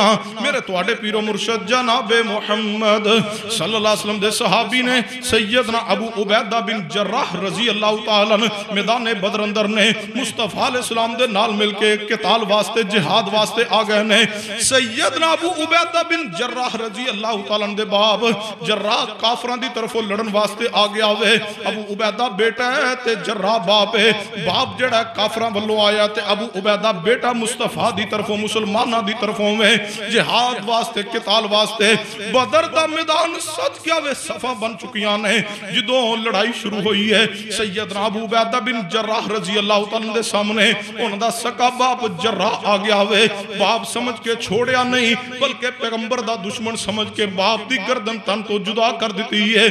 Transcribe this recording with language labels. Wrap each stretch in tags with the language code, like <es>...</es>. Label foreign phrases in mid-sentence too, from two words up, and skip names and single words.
<pa>میرے تہاڈے پیر و مرشد جناب محمد</pa> <ar>صلی اللہ علیہ وسلم</ar> <pa>دے صحابی نے سیدنا ابو عبیدہ بن جراح</pa> <ar>رضی اللہ تعالیٰ عنہ</ar> <pa>میدان بدر اندر نے مصطفیٰ</pa> <ar>علیہ السلام</ar> <pa>دے نال مل کے قتال واسطے، جہاد واسطے آ گئے نے. سیدنا ابو عبیدہ بن جراح</pa> <ar>رضی اللہ تعالیٰ عنہ</ar> <pa>دے باب جراح کافران دی طرفوں لڑن واسطے آ گیا ہوئے. ابو عبیدہ بیٹا ہے تے جراح باپ ہے. باپ جڑا کافران والوں آیا تے ابو عبیدہ بیٹا مصطفیٰ دی طرفوں، مسلمانہ دی طرفوں میں جہاد واسطے، قتال واسطے. بدر دا میدان سچ کیا وے صفا بن چکیاں نے. جدوں لڑائی شروع ہوئی ہے سیدنا ابو عبیدہ بن جراح رضی اللہ تعالیٰ دے سامنے انہاں دا سکا باپ جراح آ گیا ہوئے. باپ سمجھ کے چھوڑیا نہیں بلکہ پیغمبر دا دشمن سمجھ کے باپ دی گردن تن تو جدا کر دیتی ہے.</pa>